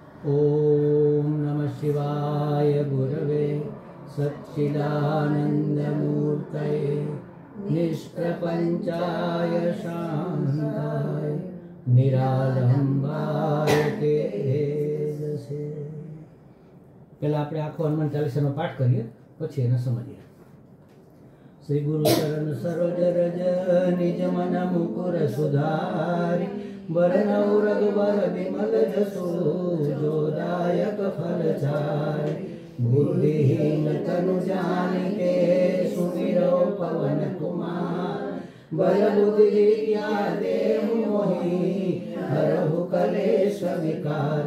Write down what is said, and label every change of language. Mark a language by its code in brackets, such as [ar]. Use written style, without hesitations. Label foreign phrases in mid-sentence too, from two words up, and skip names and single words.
[sa] ओम नमः शिवाय गुरवे सच्चिदानन्दमूर्तये निष्प्रपञ्चाय शान्ताय निरालंबाय तेजसे। [gu] पहला આપણે આખો હનુમાન ચાલીસાનો પાઠ કરીએ, પછી એને સમજીએ। [awa] श्री गुरु चरण सरोज रज निज मन मुकुर सुधारि बरनउ रघुबर विमल जसु जो दायक फलचारि। बुद्धिहीन तनु जानिके सुमिरो पवन कुमार बल बुद्धि विद्या देहु मोहि हरहु कलेश विकार।